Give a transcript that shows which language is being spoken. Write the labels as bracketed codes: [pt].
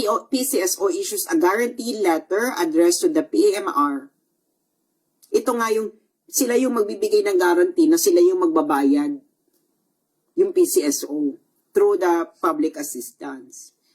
[en] PCSO issues a guaranteed letter addressed to the PMR. [tl] Ito nga sila yung magbibigay ng guarantee na sila yung magbabayad. [en] Yung PCSO through the public assistance.